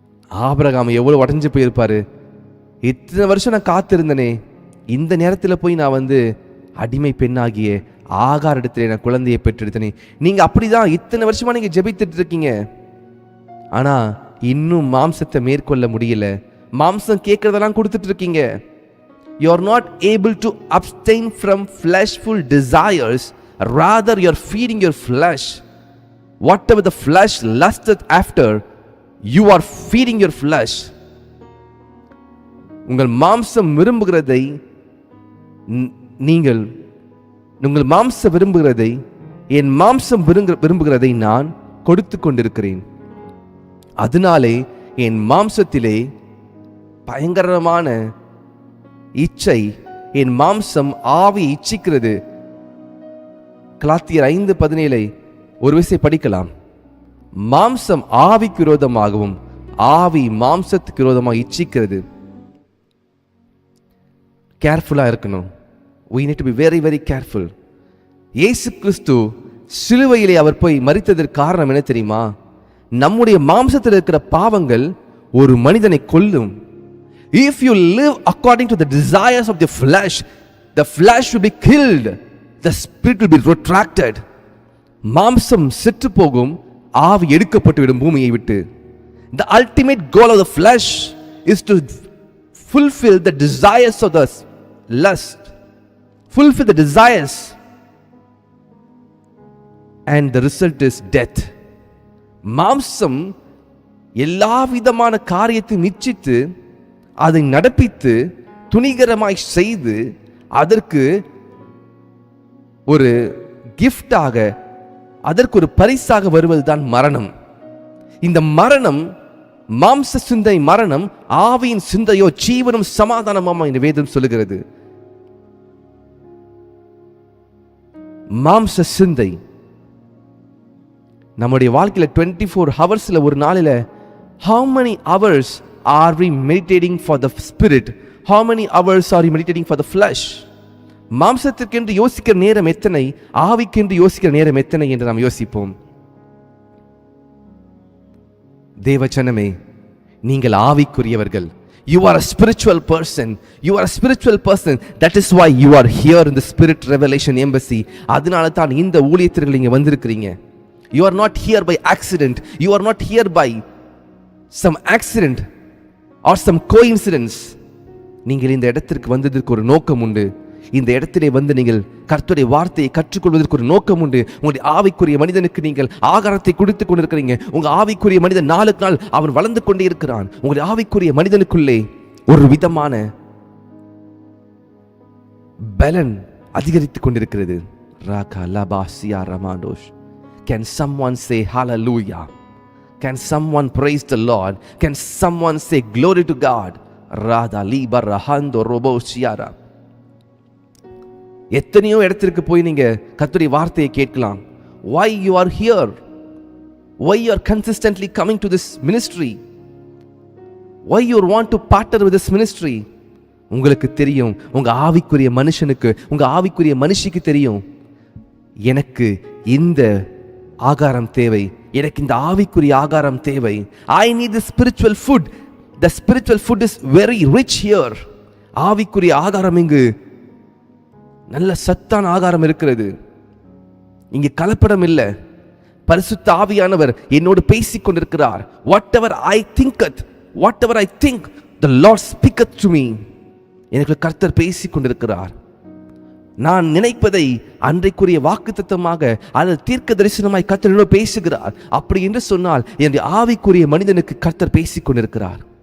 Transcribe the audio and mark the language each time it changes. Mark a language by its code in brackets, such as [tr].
[ta] Abraham எவ்வளவு உடஞ்சு போயிருப்பாரு. இத்தனை வருஷம் நான் காத்திருந்தனே, இந்த நேரத்தில் போய் நான் அடிமை பெண்ணாகிய ஆகார் இடத்துல நான் குழந்தையை பெற்றெடுத்தனே. நீங்க அப்படிதான் இத்தனை வருஷமா நீங்க ஜெபித்துட்டு இருக்கீங்க. ஆனா இன்னும் மாம்சத்தை மேற்கொள்ள முடியல. மாம்சம் கேட்கறதெல்லாம் கொடுத்துட்டு இருக்கீங்க. [en] You are not able to abstain from fleshful desires Rather, you are feeding your flesh. Whatever the flesh lusteth after, you are feeding your flesh. [ta] உங்கள் மாம்சம் விரும்புகிறதை நீங்கள் உங்கள் மாம்சம் விரும்புகிறதை என் மாம்சம் விரும்புகிறதை நான் கொடுத்து கொண்டிருக்கிறேன். அதனாலே என் மாம்சத்திலே பயங்கரமான இச்சை, என் மாம்சம் ஆவியை இச்சிக்கிறது. கலாத்தியர் 5:17 ஒரு விஷயம் படிக்கலாம். மாம்சம் ஆவிக்கு விரோதமாகவும் ஆவி மாம்சத்துக்கு விரோதமாக இச்சிக்கிறது. கேர்ஃபுல்லா இருக்கணும். [en] we need to be very very careful. [ta] இயேசு கிறிஸ்து சிலுவையிலே அவர் போய் மரித்ததற்கு காரணம் என்ன தெரியுமா? நம்முடைய மாம்சத்தில் இருக்கிற பாவங்கள் ஒரு மனிதனை கொல்லும். [en] If you live according to the desires of the flesh will be killed, the spirit will be retracted. [ta] மாம்சம் செத்து போகும், ஆவி எடுக்கப்பட்டு விடும் பூமியை விட்டு. [en] The ultimate goal of the flesh is to fulfill the desires of the lust, fulfill the desires, and the result is death. [ta] மாம்சம் எல்லா விதமான காரியத்தை நிச்சயித்து அதை நடப்பித்து துணிகரமாய் செய்து அதற்கு ஒரு கிஃப்டாக, அதற்கு ஒரு பரிசாக வருவதுதான் மரணம். இந்த மரணம், மாம்ச சிந்தை மரணம், ஆவியின் சிந்தையோ ஜீவனும் சமாதானமாமா இந்த வேதம் சொல்லுகிறது. மாம்ச சிந்தை நம்முடைய வாழ்க்கையில 24 ஹவர்ஸ்ல ஒரு நாளில [en] how many hours are we meditating for the spirit? How many hours are we meditating for the flesh? [ta] மாம்சத்திற்கென்று யோசிக்கிற நேரம் எத்தனை, ஆவிக்கென்று யோசிக்கிற நேரம் எத்தனை என்று நாம் யோசிப்போம். தேவஜனமே, நீங்கள் ஆவிக்குரியவர்கள். [en] You are a spiritual person. You are a spiritual person. That is why you are here in the Spirit Revelation Embassy. [ta] அதனால தான் இந்த ஊழியத்திற்கு இங்க வந்திருக்கிறீங்க. [en] You are not here by accident. You are not here by some accident or some coincidence. [ta] நீங்கள் இந்த இடத்திற்கு வந்ததற்கு ஒரு நோக்கம் உண்டு. இந்த இடத்திலே வந்து நீங்கள் கர்த்தருடைய வார்த்தையை கற்றுக்கொள்வதற்கு ஒரு நோக்கம் உண்டு. உங்களுடைய ஆவிக்குரிய மனிதனுக்கு நீங்கள் ஆகாரத்தை கொடுத்து கொண்டிருக்கிறீங்க. உங்க ஆவிக்குரிய மனிதன் நாளுக்கு நாள் அவன் வளர்ந்து கொண்டே இருக்கிறான். உங்களுடைய ஆவிக்குரிய மனிதனுக்குள்ளே ஒரு விதமான பலன் அதிகரித்துக் கொண்டிருக்கிறது. Raaga லபாசியா ரமாண்டோஷ். [en] Can someone say hallelujah? Can someone praise the Lord? Can someone say glory to God? Radha liba rahando robo siara. [ta] எத்தனையோ இடத்திற்கு போய் நீங்க கர்த்தருடைய வார்த்தையை கேட்கலாம். [en] Why you are here? Why you are consistently coming to this ministry? Why you want to partner with this ministry? [ta] உங்களுக்கு தெரியும், உங்க ஆவிக்குரிய மனுஷனுக்கு, உங்க ஆவிக்குரிய மனுஷிக்கு தெரியும், எனக்கு இந்த ஆகாரம் தேவை, எனக்கு இந்த ஆவிக்குரிய ஆகாரம் தேவை. [en] I need the spiritual food. The spiritual food is very rich here. [ta] ஆவிக்குரிய ஆகாரம் இங்கு நல்ல சத்தான ஆகாரம் இருக்கிறது. இங்கு கலப்படம் இல்லை. பரிசுத்த ஆவியானவர் என்னோடு பேசிக் கொண்டிருக்கிறார். [en] Whatever I thinketh, whatever I think, the Lord speaketh to me. [ta] எனக்கு கர்த்தர் பேசிக் கொண்டிருக்கிறார். நான் நினைப்பதை அன்றைக்குரிய வாக்குத்தத்தமாக அல்லது தீர்க்க தரிசனமாய் கர்த்தர் என்னோடு பேசுகிறார். அப்படி என்று சொன்னால் என்னுடைய ஆவிக்குரிய மனிதனுக்கு கர்த்தர் பேசிக் கொண்டிருக்கிறார்.